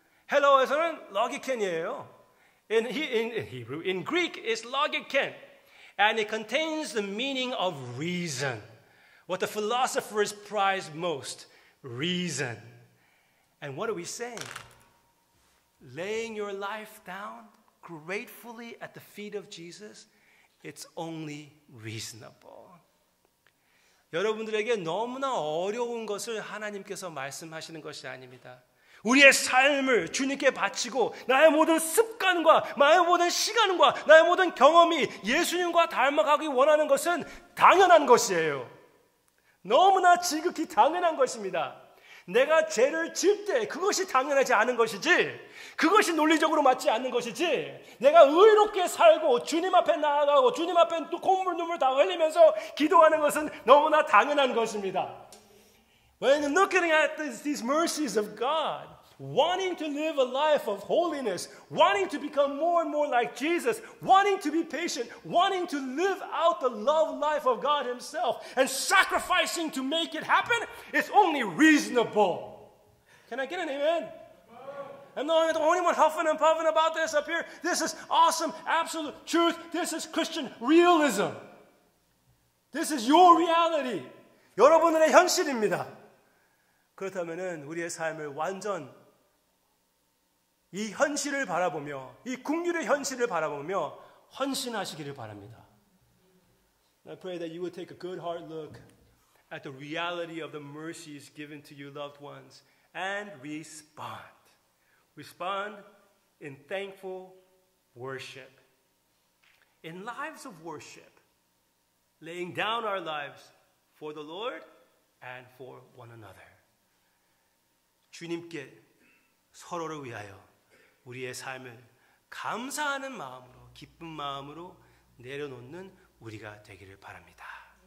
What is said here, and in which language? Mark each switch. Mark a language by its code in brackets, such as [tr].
[ko] 헬라어에서는 logikein이에요. [en] In Hebrew, in Greek, it's logikein. And it contains the meaning of reason. What the philosophers prize most, reason. And what are we saying? Laying your life down gratefully at the feet of Jesus, it's only reasonable. [ko] 여러분들에게 너무나 어려운 것을 하나님께서 말씀하시는 것이 아닙니다. 우리의 삶을 주님께 바치고 나의 모든 습관과 나의 모든 시간과 나의 모든 경험이 예수님과 닮아가기 원하는 것은 당연한 것이에요. 너무나 지극히 당연한 것입니다. 내가 죄를 지을 때 그것이 당연하지 않은 것이지, 그것이 논리적으로 맞지 않는 것이지, 내가 의롭게 살고 주님 앞에 나아가고 주님 앞에 또 콧물 눈물 다 흘리면서 기도하는 것은 너무나 당연한 것입니다. [en] When looking at these mercies of God, wanting to live a life of holiness, wanting to become more and more like Jesus, wanting to be patient, wanting to live out the love life of God himself, and sacrificing to make it happen, it's only reasonable. Can I get an amen? I'm not the only one huffing and puffing about this up here. This is awesome, absolute truth. This is Christian realism. This is your reality. [ko] 여러분들의 현실입니다. 그렇다면 우리의 삶을 완전 이 현실을 바라보며 이 긍휼의 현실을 바라보며 헌신하시기를 바랍니다. [en] I pray that you will take a good hard look at the reality of the mercies given to you loved ones and respond. Respond in thankful worship. In lives of worship, laying down our lives for the Lord and for one another. [ko] 주님께 서로를 위하여 우리의 삶을 감사하는 마음으로 기쁜 마음으로 내려놓는 우리가 되기를 바랍니다.